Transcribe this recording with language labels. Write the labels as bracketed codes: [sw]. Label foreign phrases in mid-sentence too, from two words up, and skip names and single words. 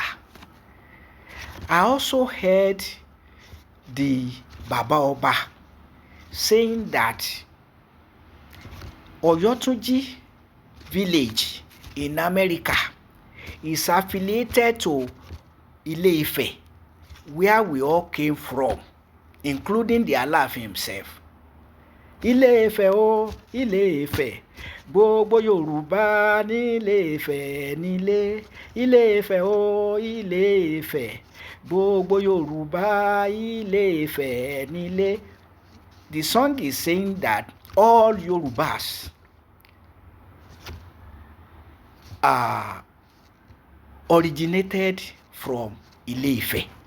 [en] I also heard the Baba Oba saying that Oyotunji village in America is affiliated to Ile-Ife, where we all came from, including the Aláàfin himself. [yo] Ile-Ife o, Ile-Ife, gbogbo Yorùbá ní Ile-Ife nílé. Ile-Ife o, Ile-Ife, gbogbo Yorùbá Ile-Ife nílé. [en] The song is saying that all Yorùbás originated from Ile-Ife.